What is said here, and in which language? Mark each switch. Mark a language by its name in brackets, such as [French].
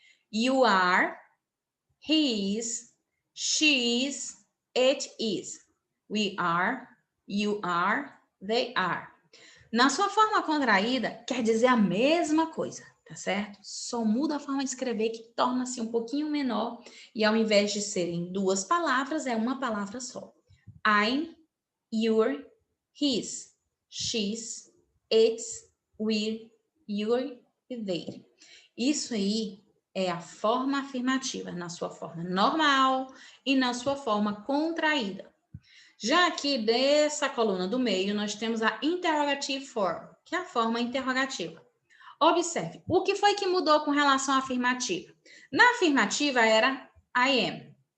[English] You are, he is, she is, it is. We are, you are, they are. [Portuguese] Na sua forma contraída, quer dizer a mesma coisa, tá certo? Só muda a forma de escrever que torna-se um pouquinho menor e ao invés de serem duas palavras, é uma palavra só. [English] I'm, you're, his, she's, it's, we're, you're e they. [Portuguese] Isso aí é a forma afirmativa na sua forma normal e na sua forma contraída. Já aqui dessa coluna do meio, nós temos a interrogative form, que é a forma interrogativa. Observe, o que foi que mudou com relação à afirmativa? Na afirmativa era [English] I am.